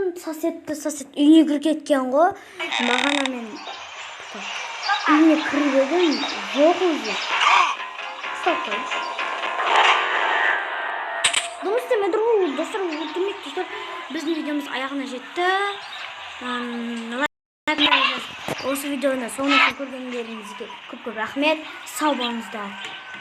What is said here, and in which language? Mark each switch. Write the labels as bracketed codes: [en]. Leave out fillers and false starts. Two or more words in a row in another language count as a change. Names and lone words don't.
[uz] Sosed uyga kirib ketgan-ku. Mag'ana men uyga kirib edim. Yo'q o'zi. Stop. Dostlar, bizning videomiz ayog'ina yetdi. [kk] Осы видеоны соңына көргендеріңізге көп-көп рахмет. Сау болыңыздар.